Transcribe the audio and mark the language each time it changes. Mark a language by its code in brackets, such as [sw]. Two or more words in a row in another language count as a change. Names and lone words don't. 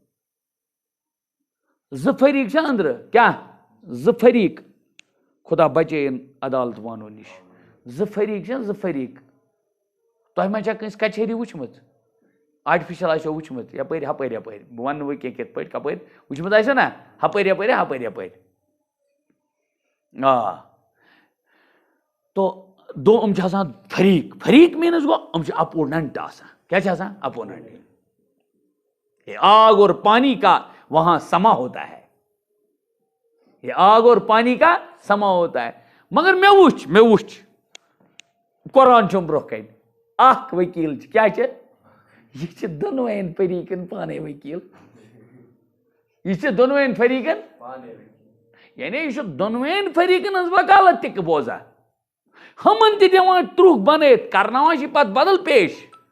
[ks] 2 فریٖق چھِ أنٛدرٕ کیٛاہ 2 فریٖق خدا بچٲیِن عدالت وانو نِش 2 فریٖق چھِ 2 فریٖق تۄہہِ ما چھا کٲنٛسہِ کچہری وٕچھمٕژ آرٹِفِشل آسیو وٕچھمُت یپٲرۍ ہپٲرۍ بہٕ ونہٕ نہٕ وۄنۍ کینٛہہ کِتھ پٲٹھۍ کپٲرۍ وٕچھمُت آسیو نا ہپٲرۍ یپٲرۍ آ تو دو فریق فریق مینس گو اپوننٹ کیا اپوننٹ. [ur] یہ آگ اور پانی کا وہاں سما ہوتا ہے, یہ آگ اور پانی کا سما ہوتا ہے. [ks] مگر میں وچ قرآن چھم برو کن اخ وکیل کیا یہ دونوین فریقن پانے وکیل, یہ دونوین فریقن یعنی یہ دونوین فریقن ہز وکالت تک بوزان, ہمن تہ دِوان ترٛوٚگ بنٲیِتھ کرناوان چھِ پتہٕ بدل پیش.